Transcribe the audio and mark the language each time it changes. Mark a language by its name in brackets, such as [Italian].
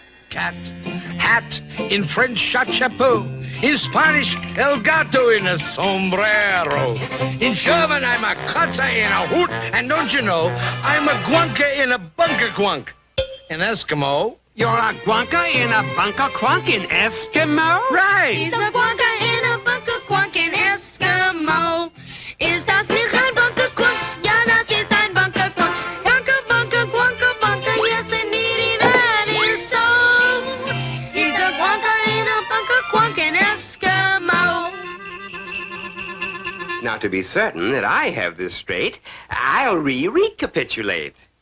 [English] Cat, hat, in French, chapeau, in Spanish, el gato in a sombrero. In German, I'm a Katze in a hoot, and don't you know, I'm a guanka in a bunker quunk. In Eskimo, You're a guanka in a bunker quunk in Eskimo? right. He's a guanka in a bunker quunk in Eskimo. [German] Ist das nicht ein bunker quunk? Ja, das ist ein bunker quunk. [English] Bunker, bunker, guanka, bunker, yes indeed, that is so. He's a guanka in a bunker quunk in Eskimo. Now, to be certain that I have this straight, I'll recapitulate.